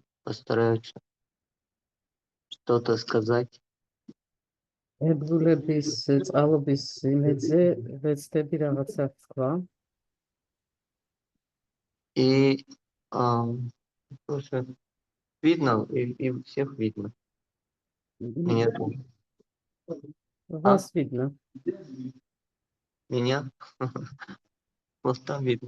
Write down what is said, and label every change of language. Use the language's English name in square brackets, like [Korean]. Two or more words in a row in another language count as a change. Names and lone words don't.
[Russian] постараются что-то сказать. [Georgian] ებრძოლების წყალობის იმედზე ვეცდები რაღაცა თქვა. [Russian] И просто видно, и всех видно. Меня тоже. Вас видно. Меня? Вот там видно.